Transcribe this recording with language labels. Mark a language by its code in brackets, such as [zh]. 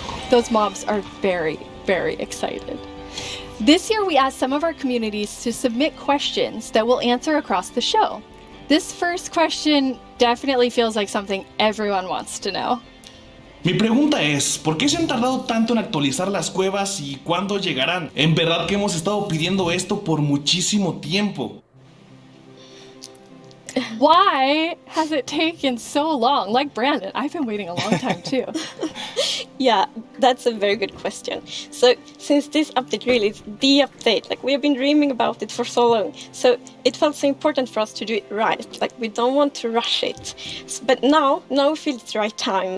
[en] Those mobs are very, very excited. This year we asked some of our communities to submit questions that we'll answer across the show. This first question definitely feels like something everyone wants to know. [es] Mi pregunta es, ¿por qué se han tardado tanto en actualizar las cuevas y cuándo llegarán? En verdad que hemos estado pidiendo esto por muchísimo tiempo. [en] Why has it taken so long? Like Brandon, I've been waiting a long time too. Yeah, that's a very good question. So, since this update really is the update, like we have been dreaming about it for so long, so it felt so important for us to do it right. Like we don't want to rush it. But now we feel it's the right time.